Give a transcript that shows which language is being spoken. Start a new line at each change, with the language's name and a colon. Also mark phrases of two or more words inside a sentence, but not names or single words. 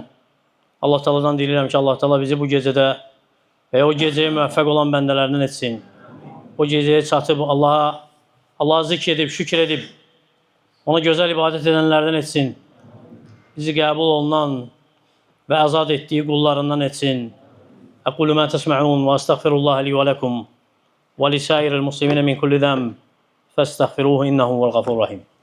Azerbaijani: Allah Teala'dan diləyirəm ki, Allah Teala bizi bu gecədə və o gecəyə müvəffəq olan bəndələrindən etsin. O gecəyə çatıb Allah'a zikr edib, şükür edib, ona gözəl ibadət edənlərdən etsin. Bizi qəbul olunan və azad etdiyi qullarından etsin.
Arabic: أقول ما تسمعون وأستغفر الله لي ولكم ولسائر المسلمين من كل ذنب فاستغفروه إنه هو الغفور الرحيم